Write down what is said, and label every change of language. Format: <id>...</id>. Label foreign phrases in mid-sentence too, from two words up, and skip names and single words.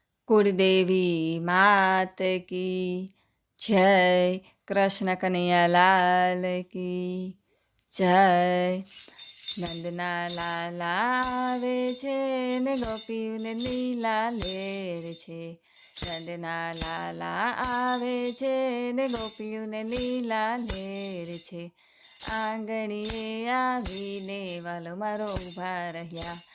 <hi>कुलदेवी मात की जय। कृष्ण कन्हैया लाल की जय।</hi> <gu>નંદના લાલા આવે છે ને ગોપીઓને લીલા લેર છે. નંદના લાલા આવે છે ને ગોપીઓને લીલા લેર છે. આંગણીએ આવીને વાલો મારો ઊભા રહ્યા.</gu>